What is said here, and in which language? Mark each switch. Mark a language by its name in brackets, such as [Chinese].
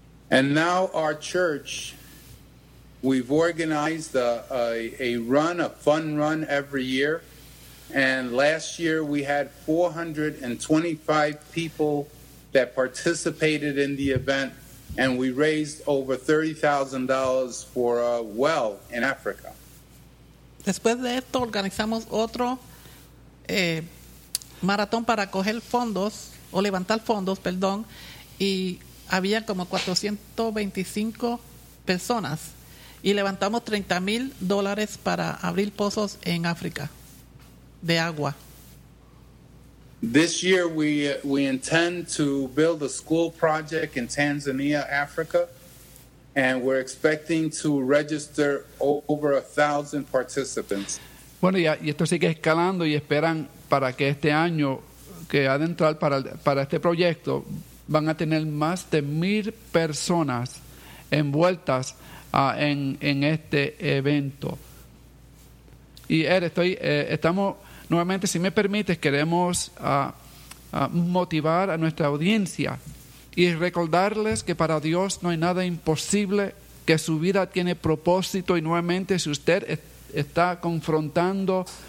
[English] And now our church, we've organized a run, a fun run every year, and last year we had 425 people that participated in the event, and we raised over $30,000 for a well in Africa. [Spanish] Después de esto organizamos otro maratón para coger fondos o levantar fondos, perdón, y había como 425 personas y levantamos $30,000 para abrir pozos en África de agua. [English] This year we intend to build a school project in Tanzania, Africa, and we're expecting to register over 1,000 participants. [Spanish] Bueno, y esto sigue escalando y esperan para que este año que ha de entrar para este proyecto van a tener más de 1,000 personas envueltas en este evento. Y estamos nuevamente, si me permites, queremos motivar a nuestra audiencia y recordarles que para Dios no hay nada imposible, que su vida tiene propósito. Y nuevamente, si usted está confrontando